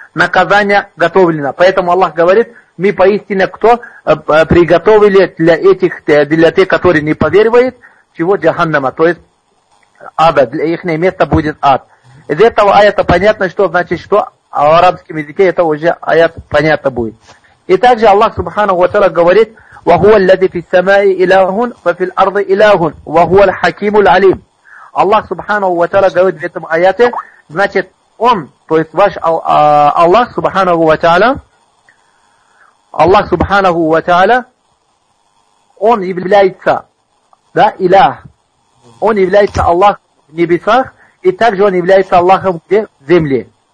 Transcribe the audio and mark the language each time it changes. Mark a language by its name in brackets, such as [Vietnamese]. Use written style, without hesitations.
[Russian] Наказание готовлено. Поэтому Аллах говорит, мы поистине кто приготовили для этих, для тех, которые не поверивают, чего? Джаханнама, то есть ада, для их место будет ад. Из этого аята понятно, что значит что, а в арабском языке это уже аят понятно будет. И также Аллах Субхану ва Тааля говорит, [Arabic] وَهُوَ الَّذِي فِي السَّمَاءِ إِلَهٌ وَفِي الْأَرْضِ إِلَهٌ وَهُوَ الْحَكِيمُ الْعَلِيمُ. [Russian] Аллах Субхану ва Тааля говорит в этом аяте, значит, Он, то есть ваш Аллах Субхану ва Тааля, Аллах Субхану ва Тааля, Он является, да, Илах, Он является Аллах в небесах, и также Он является Аллахом в земле.